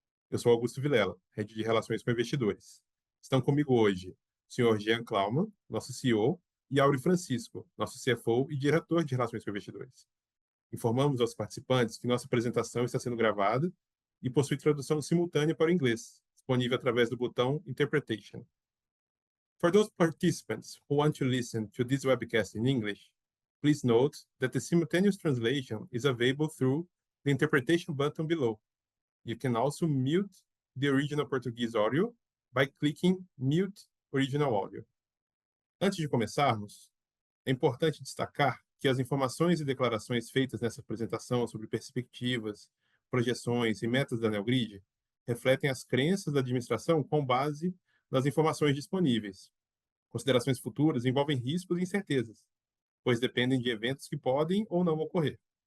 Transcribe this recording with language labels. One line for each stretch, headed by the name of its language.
Portuguese: Eu sou Augusto Vilela, Head de Relações com Investidores. Estão comigo hoje o Sr. Jean Klaumann, nosso CEO, e Auri Francisco, nosso CFO e diretor de Relações com Investidores. Informamos aos participantes que nossa apresentação está sendo gravada e possui tradução simultânea para o inglês, disponível através do botão Interpretation.
English: For those participants who want to listen to this webcast in English, please note that the simultaneous translation is available through the interpretation button below. You can also mute the original Portuguese audio by clicking Mute Original Audio.
Portuguese: Antes de começarmos, é importante destacar que as informações e declarações feitas nessa apresentação sobre perspectivas, projeções e metas da Neogrid refletem as crenças da administração com base nas informações disponíveis. Considerações futuras envolvem riscos e incertezas, pois dependem de eventos que podem ou não ocorrer.